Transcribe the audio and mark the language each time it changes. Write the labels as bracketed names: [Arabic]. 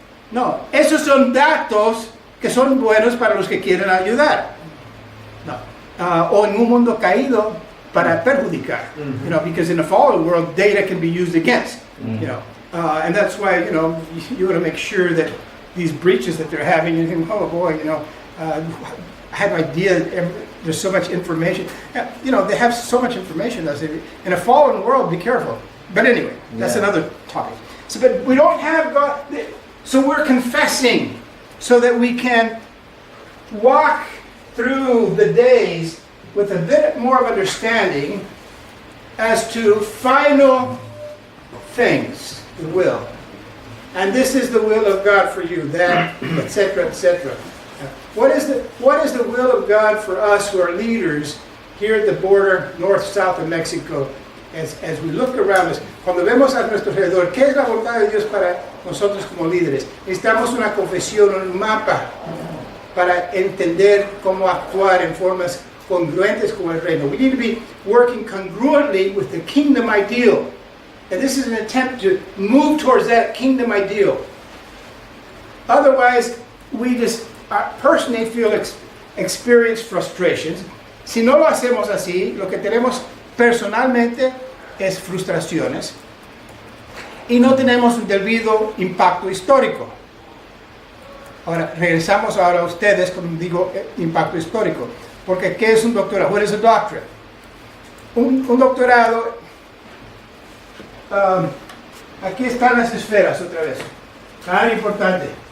[Spanish] No, esos son datos que son buenos para los que quieren ayudar. No. O en un mundo caído para perjudicar. [English] You know, because in a fallen world, data can be used against. You know, and that's why, you know, you want to make sure that these breaches that they're having, you think, oh boy, you know, I have no idea, there's so much information. You know, they have so much information. In a fallen world, be careful. But anyway, that's another topic. So, but we don't have God, so we're confessing so that we can walk through the days with a bit more of understanding as to final things, the will. And this is the will of God for you, that, etc., etc. What is the will of God for us who are leaders here at the border, north-south of Mexico, as we look around us? [Spanish] Cuando vemos a nuestro alrededor, ¿qué es la voluntad de Dios para nosotros como líderes? Necesitamos una confesión, un mapa para entender cómo actuar en formas congruentes con el reino. [English] We need to be working congruently with the kingdom ideal. And this is an attempt to move towards that kingdom ideal. Otherwise, we just personally experience frustrations. [Spanish] Si no lo hacemos así, lo que tenemos personalmente es frustraciones y no tenemos un debido impacto histórico. Ahora, regresamos ahora a ustedes cuando digo impacto histórico. Porque, ¿qué es un doctorado? [English] What is a doctorate? [Spanish] Un doctorado, aquí están las esferas otra vez. Tan importante.